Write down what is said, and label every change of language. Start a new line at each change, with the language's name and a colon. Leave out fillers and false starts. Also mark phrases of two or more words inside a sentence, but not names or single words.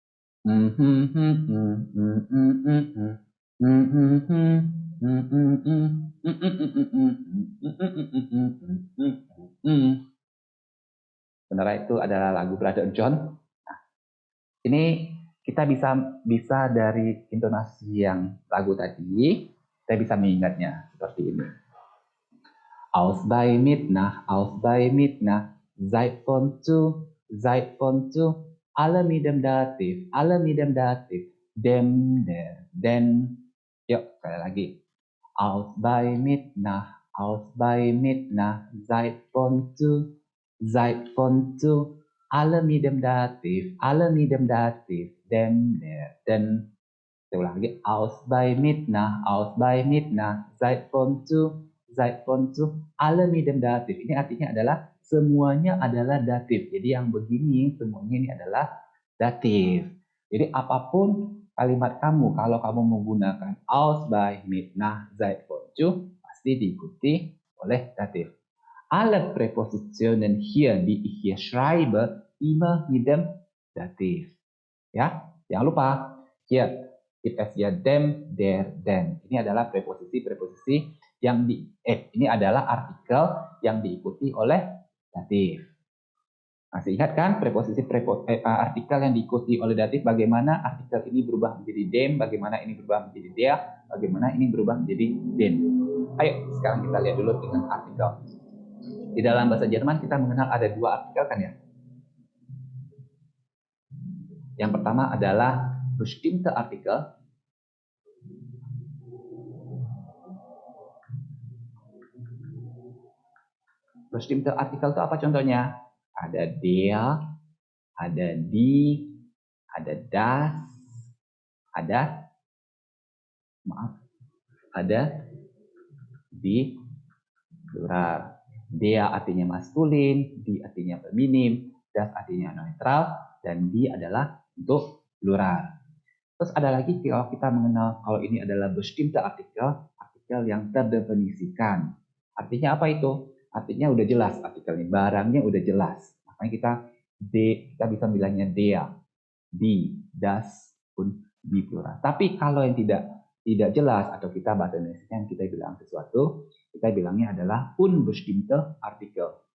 Indonesian: Sebenarnya itu adalah lagu Brother John. Nah, ini kita bisa dari intonasi yang lagu tadi, kita bisa mengingatnya seperti ini.
German: Aus bei Mitnah, Zeit von zu, alle mit dem Dativ, dem, der, den.
Indonesian: Yuk, sekali lagi.
German: Aus bei Mitnah, Zeit von zu, alle mit dem Dativ, dem, der, den.
Indonesian: Saya ulang lagi.
German: Aus bei Mitnah, Zeit von zu, alle mit dem Dativ.
Indonesian: Ini artinya adalah semuanya adalah datif. Jadi yang begini semuanya ini adalah datif. Jadi apapun kalimat kamu, kalau kamu menggunakan
German: aus bei Mitnah, Zeit von zu,
Indonesian: pasti diikuti oleh datif.
German: Alle Präpositionen hier, die ich hier schreibe, immer mit dem Dativ.
Indonesian: Ya, jangan lupa.
German: Hier gibt es ya dem, der, den.
Indonesian: Ini adalah preposisi yang ini adalah artikel yang diikuti oleh datif. Masih ingat kan artikel yang diikuti oleh datif, bagaimana artikel ini berubah menjadi dem, bagaimana ini berubah menjadi dia, bagaimana ini berubah menjadi den. Ayo sekarang kita lihat dulu dengan artikel. Di dalam bahasa Jerman kita mengenal ada dua artikel kan ya. Yang pertama adalah
German: bestimmte Artikel. Bestimmte Artikel
Indonesian: itu apa contohnya? Ada der, ada die, ada das, ada di plural. Der artinya maskulin, die artinya feminim, das artinya netral, dan die adalah untuk plural. Terus ada lagi kalau kita mengenal kalau ini adalah
German: bestimmte artikel
Indonesian: yang terdefinisikan. Artinya apa itu? Artinya udah jelas artikelnya, barangnya udah jelas. Makanya kita bisa bilangnya
German: der, die, das,
Indonesian: pun di plural. Tapi kalau yang tidak jelas atau kita bahasa Indonesia yang kita bilang sesuatu, kita bilangnya adalah
German: unbestimmte Artikel.